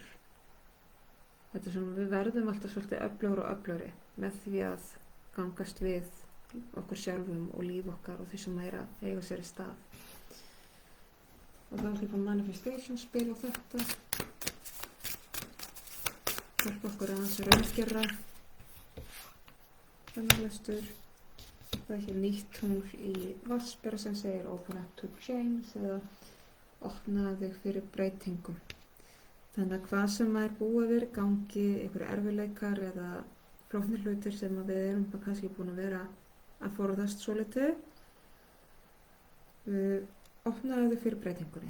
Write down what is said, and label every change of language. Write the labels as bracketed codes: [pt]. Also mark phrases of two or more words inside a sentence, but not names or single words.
[is] Þetta er svona, við verðum alltaf svolítið öflugri og öflugri með því að gangast við okkur sjálfum og líf okkar og því sem er að eiga sér í stað. Og þá er líka manifestation spil á þetta. Hjálpa okkur aðeins að raungera þennan lestur. Það er hér nýtt tungl í Vaspera sem segir [en] open up to change [is] eða opna þig fyrir breytingum. Þannig að hvað sem er búið verið gangi, einhverju erfiðleikar eða flóknir hlutir sem við erum kannski búin að vera að forðast svolítið, opnaðu þig fyrir breytingunni.